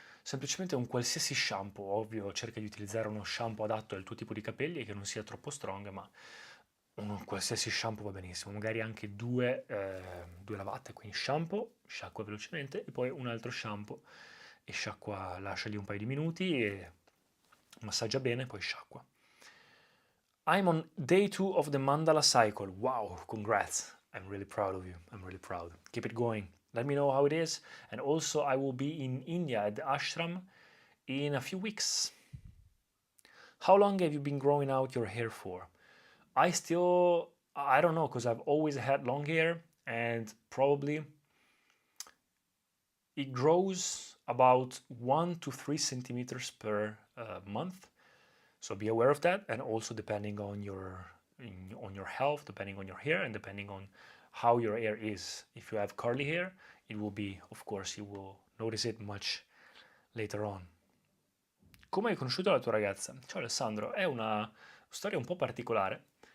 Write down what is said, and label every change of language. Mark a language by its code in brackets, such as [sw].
[it] Semplicemente un qualsiasi shampoo, ovvio, cerca di utilizzare uno shampoo adatto al tuo tipo di capelli e che non sia troppo strong, ma un qualsiasi shampoo va benissimo, magari anche due lavate, quindi shampoo, sciacqua velocemente e poi un altro shampoo e sciacqua, lascia lì un paio di minuti e massaggia bene, poi sciacqua. [en] I'm on day 2 of the mandala cycle. Wow, congrats. I'm really proud of you. I'm really proud. Keep it going. Let me know how it is. And also, I will be in India at the ashram in a few weeks. How long have you been growing out your hair for? I don't know, because I've always had long hair and probably it grows about 1 to 3 centimeters per month. So be aware of that, and also depending on your health, depending on your hair, and depending on how your hair is. If you have curly hair, it will be, of course, you will notice it much later on. [it] Come hai conosciuto la tua ragazza? Ciao Alessandro, è una storia un po' particolare.